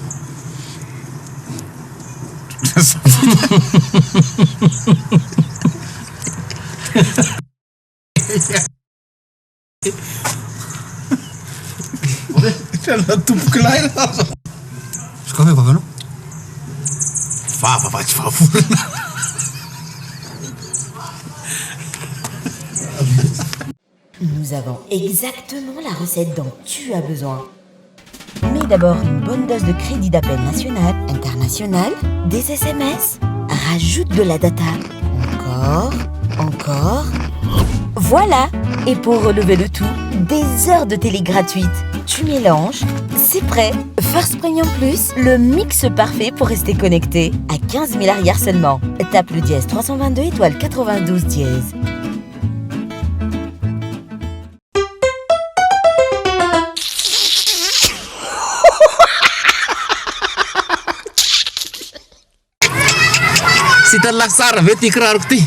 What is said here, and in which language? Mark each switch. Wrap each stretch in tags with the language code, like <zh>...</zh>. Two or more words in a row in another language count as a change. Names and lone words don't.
<mg>Tompoko lay sakafo vavanao? Vava fa tsy vavorona.</mg> <fr>Nous avons exactement la recette dont tu as besoin. Mets d'abord une bonne dose de crédit d'appel national, international, des SMS. Rajoute de la data. Encore. Voilà. Et pour relever le tout, des heures de télé gratuites. Tu mélanges, c'est prêt. First Premium Plus, le mix parfait pour rester connecté. À 15 000 arrières seulement. Tape le dièse 322 étoile 92 dièse.</fr> <mg>Sita lasara ve ty kiraroko ty.</mg>